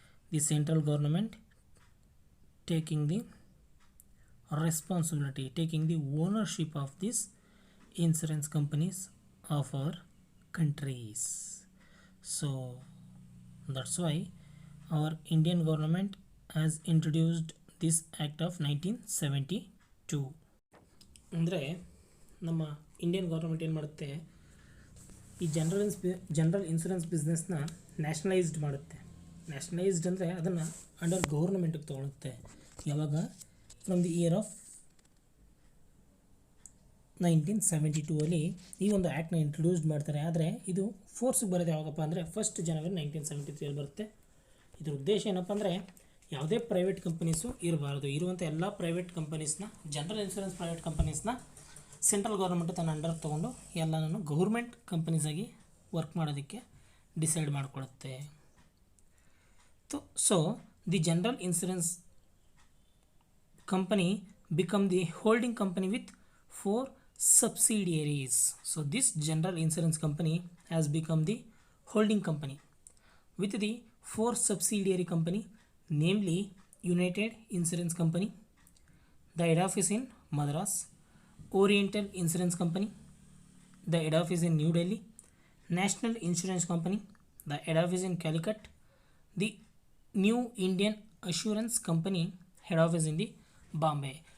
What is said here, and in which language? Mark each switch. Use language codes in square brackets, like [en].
[en] The central government taking the responsibility, taking the ownership of these insurance companies of our countries. So that's why our Indian government has introduced this act of 1972. [kn] ಅಂದರೆ ನಮ್ಮ Indian government ಏನು ಮಾಡುತ್ತೆ, ಈ general insurance ಬಿಸ್ನೆಸ್ನ nationalised ಮಾಡುತ್ತೆ. Nationalised ಅಂದರೆ ಅದನ್ನು under ಗೌರ್ಮೆಂಟಿಗೆ ತೊಗೊಳುತ್ತೆ. ಯಾವಾಗ? [en] from the year of [kn] 1972 ಅಲ್ಲಿ ಈ ಒಂದು ಆ್ಯಕ್ಟ್ನ ಇಂಟ್ರೊಡ್ಯೂಸ್ ಮಾಡ್ತಾರೆ. ಆದರೆ ಇದು ಫೋರ್ಸ್ಗೆ ಬರೋದು ಯಾವಾಗಪ್ಪ ಅಂದರೆ 1 ಜನವರಿ 1973 ಬರುತ್ತೆ. ಇದ್ರ ಉದ್ದೇಶ ಏನಪ್ಪ ಅಂದರೆ ಯಾವುದೇ ಪ್ರೈವೇಟ್ ಕಂಪನೀಸು ಇರಬಾರ್ದು. ಇರುವಂಥ ಎಲ್ಲ private ಕಂಪನೀಸ್ನ, general insurance private ಕಂಪನೀಸ್ನ central government ತನ್ನ ಅಂಡರ್ ತೊಗೊಂಡು ಎಲ್ಲನೂ ಗೌರ್ಮೆಂಟ್ ಕಂಪನೀಸಾಗಿ ವರ್ಕ್ ಮಾಡೋದಕ್ಕೆ decide ಮಾಡಿಕೊಳ್ಳುತ್ತೆ. [en] So the general insurance company become the holding company with 4 subsidiaries. So this general insurance company has become the holding company with the 4 subsidiary company, namely United Insurance Company, the head office in Madras; Oriental Insurance Company, the head office in New Delhi; National Insurance Company, the head office in Calicut; the New Indian Assurance Company, head office in the Bombay.